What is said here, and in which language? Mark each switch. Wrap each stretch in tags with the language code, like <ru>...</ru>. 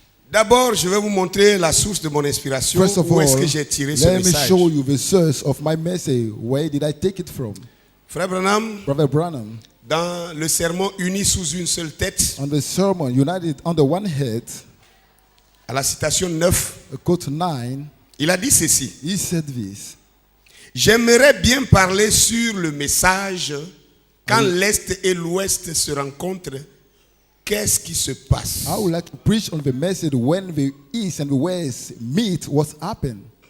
<fr>D'abord, je vais vous montrer la source de mon inspiration.</fr> <en>First of</en> <fr>Où est-ce</fr> <en>all,</en> <fr>que j'ai tiré ce</fr> <en>let me</en> <fr>message?</fr> <en>show you the source of my message. Where did I take it from?</en> <fr>Frère Branham,</fr> <en>Brother Branham,</en> <fr>dans le sermon Unis sous une seule tête,</fr> <en>on the sermon, United under one head,</en> <fr>à la citation 9,</fr> <en>quote 9,</en> <fr>il a dit ceci.</fr> <en>he said this.</en> <fr>J'aimerais bien parler sur le message quand l'Est et l'Ouest se rencontrent. Qu'est-ce qui se passe?</fr> <en>I would like to preach on the message when the East and the West meet, what happened.</en>